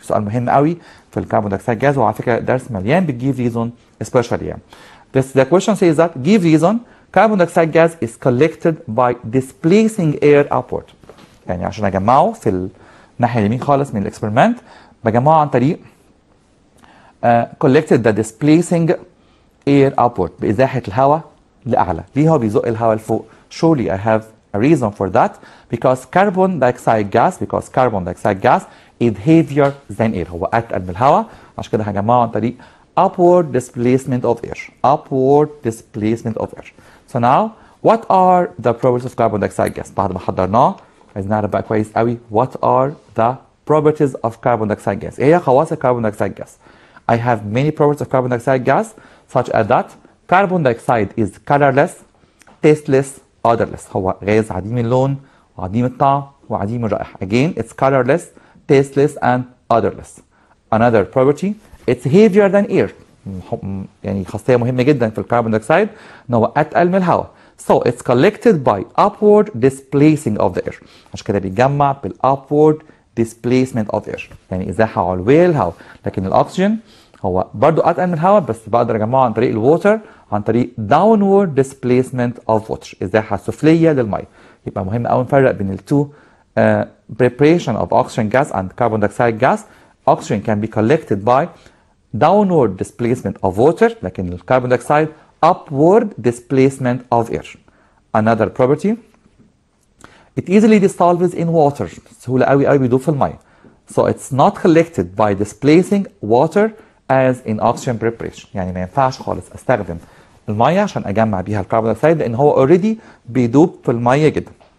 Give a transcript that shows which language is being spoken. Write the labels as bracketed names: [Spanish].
[Arabic] سؤال مهم قوي في الكربون دايوكسيد جاز، وعلى فكرة درس مليان بال [English] give reason especially [Arabic] يعني. [English] The question says that give reason carbon dioxide gas is collected by displacing air upward. [Arabic] يعني عشان اجمعه في الناحية اليمين خالص من الاكسبيرمنت بجمعه عن طريق [English] collected the displacing air upward [Arabic] بإزاحة الهواء لأعلى. ليه هو بيزق الهواء لفوق؟ [English] Surely I have a reason for that, because carbon dioxide gas is heavier than air. [Arabic] هو أتقل من الهواء، عشان كده هجمعه عن طريق [English] upward displacement of air. Upward displacement of air. So now what are the properties of carbon dioxide gas؟ [Arabic] بعد ما حضرناه عايزين نعرف بقى كويس قوي [English] what are the properties of carbon dioxide gas. [Arabic] إيه هي خواص الكربون دايوكسيد [English] gas؟ I have many properties of carbon dioxide gas such as that carbon dioxide is colorless, tasteless, odorless. [Arabic] هو غاز عديم اللون وعديم الطعم وعديم الرائحة. [English] Again, it's colorless, tasteless and odorless. Another property, it's heavier than air. [Arabic] يعني خاصية مهمة جدا في الكربون دايوكسيد ان هو أتقل من الهواء. [English] So it's collected by upward displacing of the air. [Arabic] عشان كده بيتجمع بال [English] upward displacement of air. [Arabic] يعني إزاحة علوية للهواء. لكن الأكسجين هو برضو أتقل من الهواء، بس بقدر أجمعه عن طريق الووتر، عن طريق [English] downward displacement of water، [Arabic] إزاحة سفلية للمية. يبقى مهم أوي نفرق بين التو [English] preparation of oxygen gas and carbon dioxide gas. Oxygen can be collected by downward displacement of water، [Arabic] لكن الكربون دايوكسيد [English] upward displacement of air. Another property, it easily dissolves in water. [Arabic] سهولة أوي أوي بيدوب في المية. [English] So it's not collected by displacing water as in oxygen preparation. [Arabic] يعني ما ينفعش خالص استخدم المية عشان اجمع بيها الكربون دايوكسيد لان هو already بيدوب في المية جدا.